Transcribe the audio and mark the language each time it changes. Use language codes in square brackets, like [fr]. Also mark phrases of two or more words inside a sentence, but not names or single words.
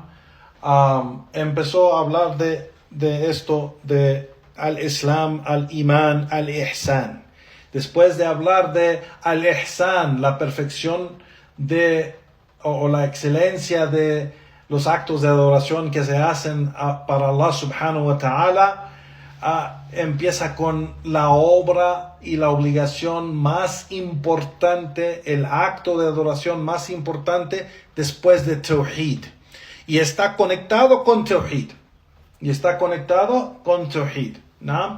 [es] Empezó a hablar de esto, de [ar] الإسلام، الإيمان، الإحسان. [es] Después de hablar de [ar] الإحسان, [es] la perfección o la excelencia de los actos de adoración que se hacen para [ar] الله سبحانه وتعالى, [es] empieza con la obra y la obligación más importante, el acto de adoración más importante después de Tawhid. Y está conectado con Tawhid. ¿No?